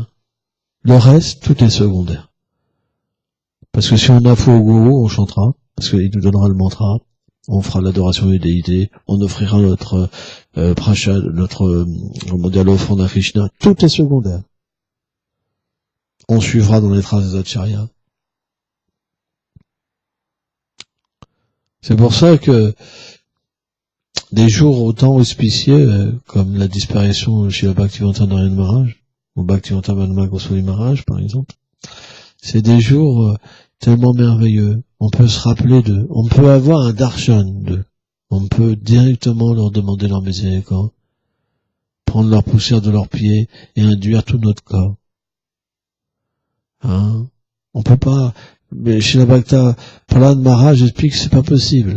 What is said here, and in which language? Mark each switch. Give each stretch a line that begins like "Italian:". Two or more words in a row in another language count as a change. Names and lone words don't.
French: Le reste, tout est secondaire. Parce que si on a foi au gourou, on chantera, parce qu'il nous donnera le mantra, on fera l'adoration des déités, on offrira notre prashad, notre l'offrande à Krishna, tout est secondaire. On suivra dans les traces des acharyas. C'est pour ça que des jours autant auspicieux, comme la disparition de Srila Bhaktivedanta Narayana Maharaj, ou Bhaktivedanta Madhava Goswami Maharaj, par exemple, c'est des jours tellement merveilleux. On peut se rappeler d'eux. On peut avoir un darshan d'eux. On peut directement leur demander leur miséricorde, prendre leur poussière de leurs pieds et induire tout notre corps. Hein? On peut pas, mais chez la Bhakta Prahlad Maharaj explique que c'est pas possible.